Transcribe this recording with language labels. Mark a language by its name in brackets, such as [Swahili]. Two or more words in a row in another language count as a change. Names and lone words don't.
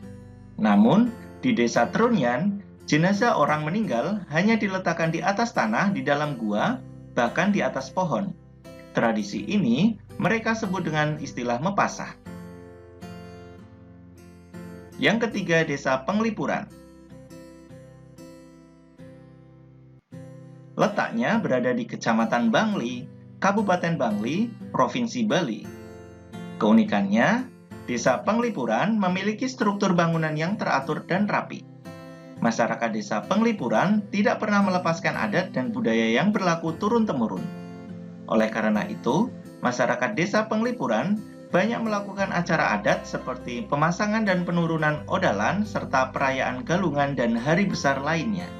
[Indonesian] Namun, di Desa Trunyan, jenazah orang meninggal hanya diletakkan di atas tanah di dalam gua, bahkan di atas pohon. Tradisi ini mereka sebut dengan istilah mepasah. Yang ketiga, Desa Penglipuran. Letaknya berada di Kecamatan Bangli, Kabupaten Bangli, Provinsi Bali. Keunikannya, Desa Penglipuran memiliki struktur bangunan yang teratur dan rapi. Masyarakat Desa Penglipuran tidak pernah melepaskan adat dan budaya yang berlaku turun-temurun. Oleh karena itu, masyarakat Desa Penglipuran banyak melakukan acara adat seperti pemasangan dan penurunan odalan serta perayaan galungan dan hari besar lainnya.